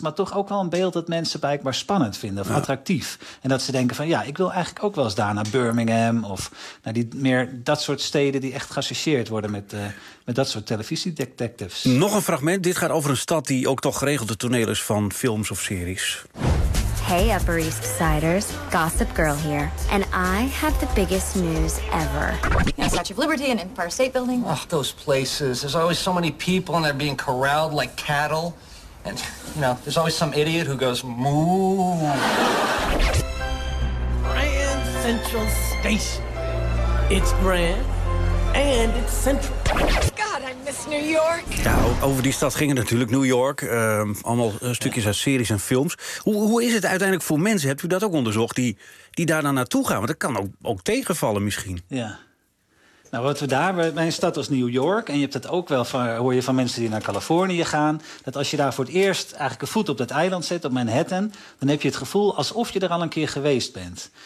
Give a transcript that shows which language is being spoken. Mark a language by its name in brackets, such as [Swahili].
[Dutch] Maar toch ook wel een beeld dat mensen blijkbaar spannend vinden of attractief. En dat ze denken van ja, ik wil eigenlijk ook wel eens daar naar Birmingham. Of naar die meer dat soort steden die echt geassocieerd worden met dat soort televisiedetectives. Nog een fragment. Dit gaat over een stad die ook toch geregeld de toneel is van films of series. [English] Hey Upper East Siders, Gossip Girl here. And I have the biggest news ever. Yeah, Statue of Liberty and Empire State Building. Oh, those places. There's always so many people and they're being corralled like cattle. And, you know, there's always some idiot who goes, moo. Grand Central Station. It's grand and it's central. I miss New York. [Dutch] Ja, over die stad ging het natuurlijk, New York. Allemaal stukjes uit series en films. Hoe is het uiteindelijk voor mensen, hebt u dat ook onderzocht, die daar dan naartoe gaan? Want dat kan ook tegenvallen misschien. Ja. Nou, wat we daar bij een stad als New York, en je hebt dat ook wel hoor je van mensen die naar Californië gaan, dat als je daar voor het eerst eigenlijk een voet op dat eiland zet, op Manhattan, dan heb je het gevoel alsof je er al een keer geweest bent.